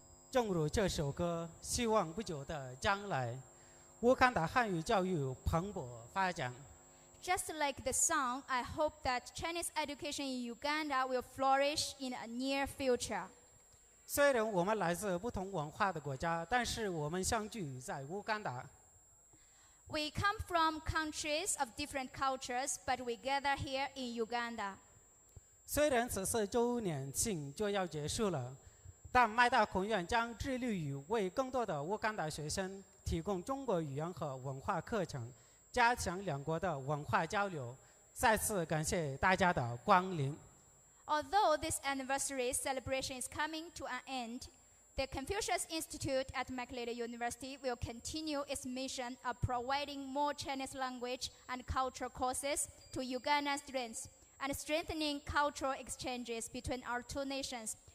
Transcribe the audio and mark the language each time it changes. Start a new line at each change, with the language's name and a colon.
Chinese: 正如这首歌，希望不久的将来，乌干达汉语教育蓬勃发展。
English: Just like the song, I hope that Chinese education in Uganda will flourish in a near future.
Chinese: 虽然我们来自不同文化的国家，但是我们相聚在乌干达。
English: We come from countries of different cultures, but we gather here in Uganda.
Chinese: 虽然此次周年庆就要结束了，但麦大孔院将致力于为更多的乌干达学生提供中国语言和文化课程，加强两国的文化交流。再次感谢大家的光临。
English: Although this anniversary celebration is coming to an end, the Confucius Institute at Makerere University will continue its mission of providing more Chinese language and cultural courses to Ugandan students and strengthening cultural exchanges between our two nations.